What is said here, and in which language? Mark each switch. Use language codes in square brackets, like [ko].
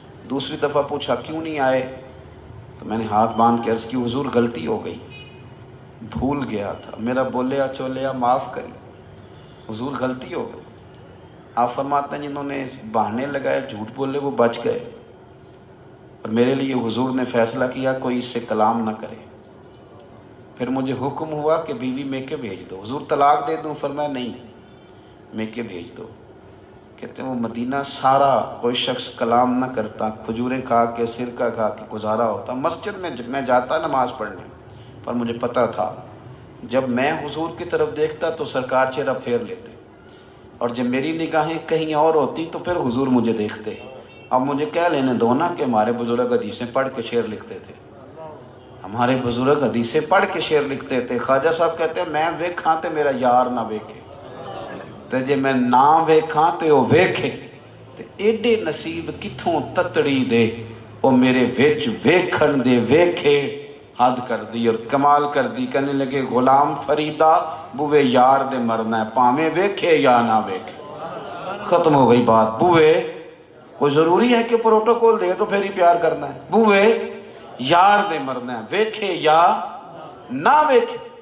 [ur] دوسری دفعہ پوچھا کیوں نہیں آئے, تو میں نے ہاتھ باندھ کے عرض کی حضور غلطی ہو گئی, بھول گیا تھا, [pa] میرا بولیا چولیا معاف کری, [ur] حضور غلطی ہو گئی. آپ فرماتے ہیں جنہوں نے بہانے لگائے جھوٹ بولے وہ بچ گئے, اور میرے لیے حضور نے فیصلہ کیا کوئی اس سے کلام نہ کرے. پھر مجھے حکم ہوا کہ بیوی میکے بھیج دو. حضور طلاق دے دوں؟ فرمایا نہیں, میکے بھیج دو. کہتے ہیں وہ مدینہ سارا کوئی شخص کلام نہ کرتا, کھجوریں کھا کے سرکہ کھا کے گزارا ہوتا. مسجد میں جاتا نماز پڑھنے, پر مجھے پتہ تھا جب میں حضور کی طرف دیکھتا تو سرکار چہرہ پھیر لیتے, اور جب میری نگاہیں کہیں اور ہوتی تو پھر حضور مجھے دیکھتے. اب مجھے کیا لینے دو نا کہ ہمارے بزرگ حدیثیں پڑھ کے شعر لکھتے تھے, ہمارے بزرگ حدیثیں پڑھ کے شعر لکھتے تھے. خواجہ صاحب کہتے ہیں [skr] میں ویکھاں تے میرا یار نہ ویکھے تے جے میں نہ ویکھاں تے وہ ویکھے تے ایڈے نصیب کتھوں تتڑی دے او میرے وچ ویکھن دے ویکھے [ur] حد کر دی اور کمال کر دی. کہنے لگے [skr] غلام فریدہ بوے یار دے مرنا ہے پاویں ویکھے یا نہ ویکھے. [ur] ختم ہو گئی بات. بوے کوئی ضروری ہے کہ پروٹوکول دے تو پھر ہی پیار کرنا ہے. [skr] بوے یار دے مرنا ہے ویکھے یا نہ ویکھے.